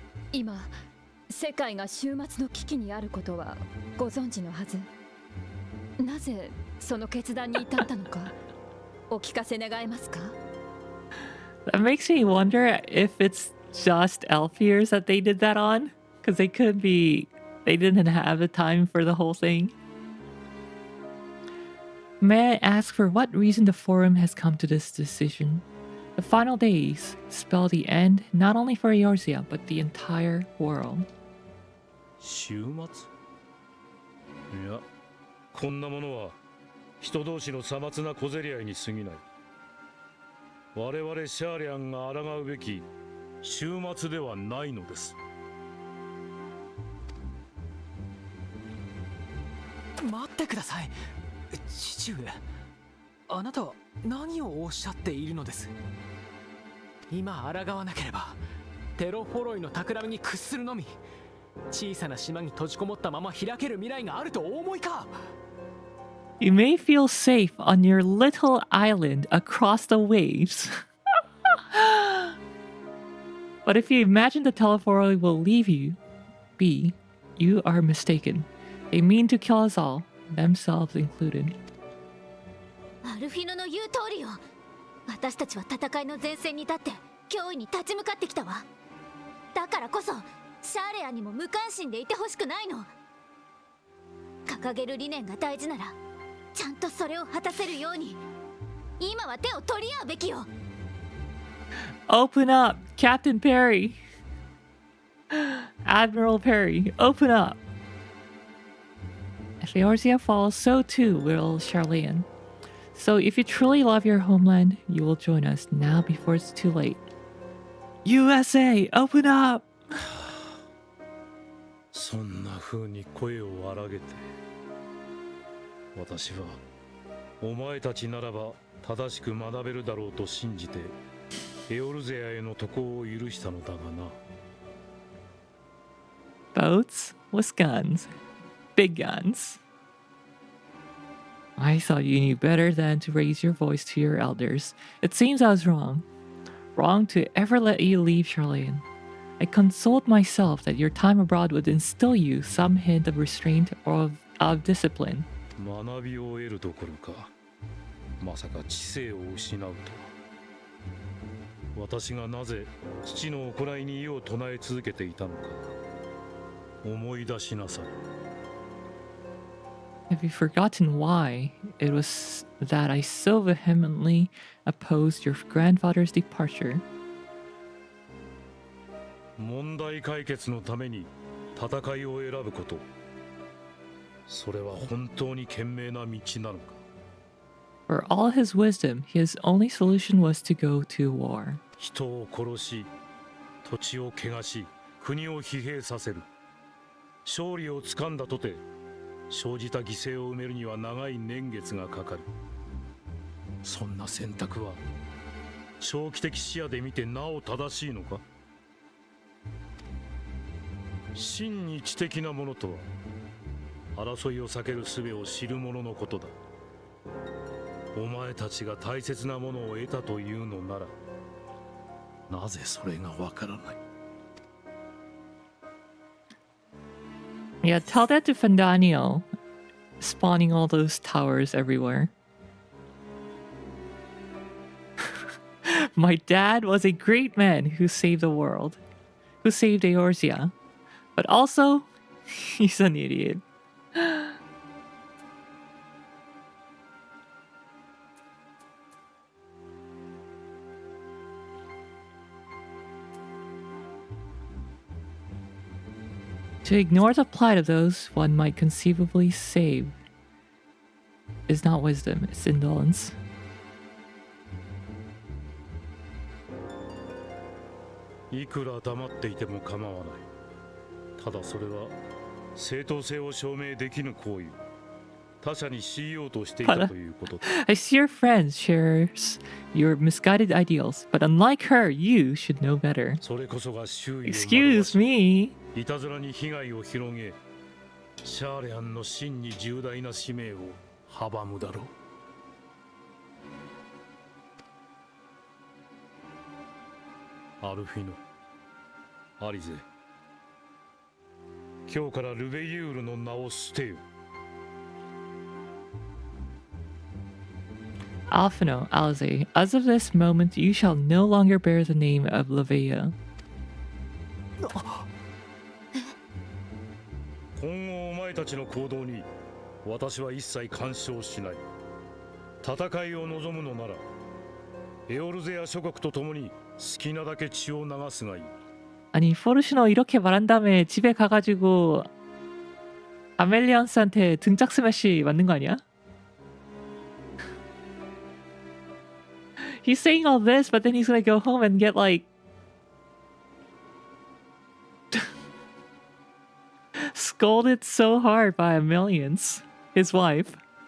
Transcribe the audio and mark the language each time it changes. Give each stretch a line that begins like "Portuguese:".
Japanese: 今世界が終末の危機にあることはご存知のはず。なぜその決断に至ったのかお聞かせ願えますか？
English: That makes me wonder if it's just elf ears that they did that on. Because they didn't have the time for the whole thing. May I ask for what reason the forum has come to this decision? The final days spell the end not only for Eorzea, but the entire world.
Japanese: 終末？いや、こんなものは人同士のさまつな小競り合いに過ぎない。我々シャーリアンが抗うべき終末ではないのです。待ってください。父上、あなたは何をおっしゃっているのです？今抗わなければテロフォロイの企みに屈するのみ。小さな島に閉じこもったまま開ける未来があるとお思いか？
English: You may feel safe on your little island across the waves. But if you imagine the Telephoroi will leave you be, you are mistaken. They mean to kill us all, themselves included.
Japanese: アルフィノの言う通りよ。私たちは戦いの前線に立って脅威に立ち向かってきたわ。だからこそシャーレアにも無関心でいてほしくないの。掲げる理念が大事ならちゃんとそれを果たせるように今は手を取り合うべきよ。
English: Open up, Captain Perry. Admiral Perry, open up. If Eorzea falls, so too will Charlene. So if you truly love your homeland, you will join us now before it's too late. USA, open up!
Japanese: そんな風に声を荒げて、私はお前たちならば正しく学べるだろうと信じてエオルゼアへの渡航を許したのだがな。
English: Boats with guns. Big guns. I thought you knew better than to raise your voice to your elders. It seems I was wrong. Wrong to ever let you leave, Charlene. I consoled myself that your time abroad would instill you some hint of restraint or of discipline.
Japanese: 学びを得るどころか、まさか知性を失うとは。私がなぜ父の行いに異を唱え続けていたのか、思い出しなさい。
English: Have you forgotten why it was that I so vehemently opposed your grandfather's departure?
Japanese: 問題解決のために戦いを選ぶこと、それは本当に賢明な道なのか。
English: For all his wisdom, his only solution was to go to war.
Japanese: 人を殺し、土地を汚し、国を疲弊させる。勝利をつかんだとて、生じた犠牲を埋めるには長い年月がかかる。そんな選択は長期的視野で見てなお正しいのか。真に知的なものとは争いを避ける術を知る者のことだ。お前たちが大切なものを得たというのなら、なぜそれがわからない。
English: Yeah, tell that to Fandanio, spawning all those towers everywhere. My dad was a great man who saved the world, who saved Eorzea, but also, he's an idiot. To ignore the plight of those one might conceivably save is not wisdom, it's indolence.
Japanese: いくら黙っていても構わない。ただそれは正当性を証明できぬ行為。他者に強いようとしていたということだ。
English: I see your friend shares your misguided ideals, but unlike her, you should know better.
Japanese: それこそが周囲を惑わし
English: Excuse me.
Japanese: いたずらに被害を広げ、シャーレアンの真に重大な使命を阻むだろう。アルフィノ、アリゼ、今日からルベユールの名を捨てよ。
English: Alphino, Alize, as of this moment, you shall no longer bear the name of Levea.
Japanese: 今後お前たちの行動に私は一切干渉しない。戦いを望むのならエオルゼア諸国と共に好きなだけ血を流すがいい。
Korean: 아니, 포르시노 이렇게 말한 다음에 집에 가가지고 아멜리언스한테 등짝 스매시 맞는 거 아니야?
English: He's saying all this, but then he's gonna go home and get like scolded so hard by Ameliance, his wife.